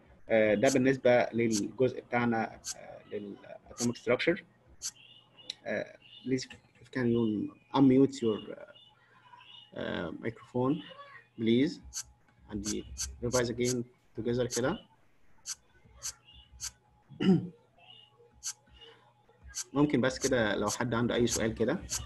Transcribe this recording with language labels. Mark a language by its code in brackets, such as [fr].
[ar] ده بالنسبه للجزء بتاعنا للatomic structure. [en] Please, can you unmute your microphone, please, and we revise again together [ar] كده. ممكن بس كده لو حد عنده أي سؤال كده.